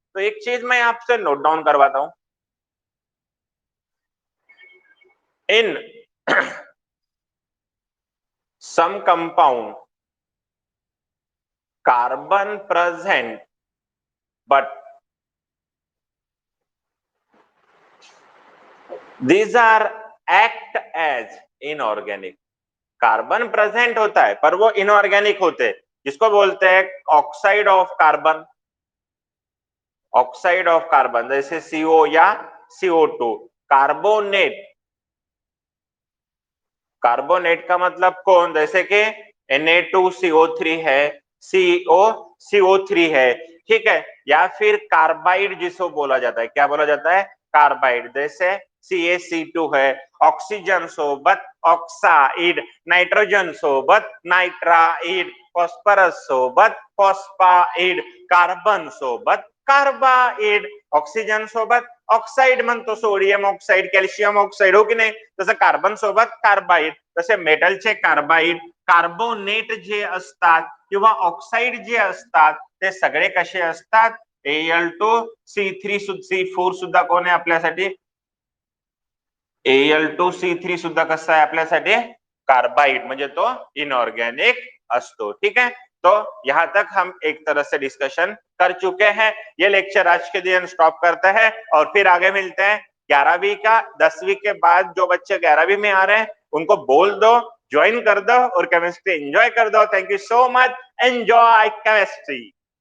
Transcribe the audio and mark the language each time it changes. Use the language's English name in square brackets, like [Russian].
[Hindi] तो एक चीज मैं आपसे नोट डाउन करवाता हूं, [English] in some compound carbon present but these are act as inorganic। [Hindi] Carbon present होता है पर वो इनऑर्गेनिक होते हैं, जिसको बोलते हैं oxide of carbon. Oxide of carbon जैसे CO या CO2। कार्बोनेट, कार्बोनेट का मतलब कौन, जैसे कि Na2CO3 है, CO है, ठीक है। या फिर कार्बाइड जिसको बोला जाता है, क्या बोला जाता है, कार्बाइड, जैसे CaC2 है, [Marathi] ऑक्सीजन सोबत ऑक्साइड, नाइट्रोजन सोबत नाइट्राइड, फॉस्फरस सोबत फॉस्फाइड, कार्बन सोबत कार्बाइड, ऑक्सीजन सोबत ऑक्साइड म्हणतो, सोडियम ऑक्साइड, कॅल्शियम ऑक्साइड, हो की नाही, तसं कार्बन सोबत कार्बाइड, तसे मेटलचे कार्बाइड, कार्बोनेट जे असतात किंवा ऑक्साइड जे असतात ते सगळे कसे असतात, Al2C3C4 सुद्धा कोण आहे आपल्यासाठी, Al2C3 सुद्धा कसा आहे आपल्यासाठी, कार्बाइड, म्हणजे तो इनऑर्गेनिक असतो, ठीक है। [Hindi] तो यहाँ तक हम एक तरह से डिस्कशन कर चुके हैं। ये लेक्चर आज के दिन स्टॉप करते हैं और फिर आगे मिलते हैं 11वीं का। 10वीं के बाद जो बच्चे 11वीं में आ रहे हैं उनको बोल दो, ज्वाइन कर दो और केमिस्ट्री एंजॉय कर दो। Thank you so much, enjoy chemistry.